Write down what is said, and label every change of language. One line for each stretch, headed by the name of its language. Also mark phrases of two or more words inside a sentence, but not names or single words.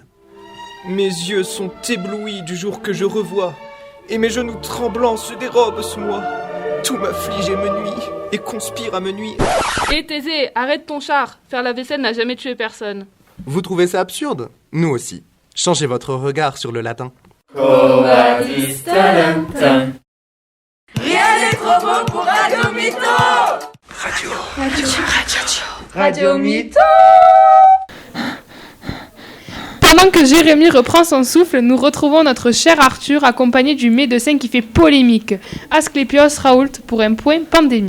French: Mes yeux sont éblouis du jour que je revois, et mes genoux tremblants se dérobent sous moi. Tout m'afflige et me nuit, et conspire à me nuire. Hé Thésée, arrête ton char. Faire la vaisselle n'a jamais tué personne. Vous trouvez ça absurde? Nous aussi. Changez votre regard sur le latin.
Latin: Quo vadis talentum.
French: Rien n'est trop beau pour Radio Mytho. Radio Mytho. Pendant que Jérémy reprend son souffle, nous retrouvons notre cher Arthur accompagné du médecin qui fait polémique, Asclépios Raoult, pour un point pandémie.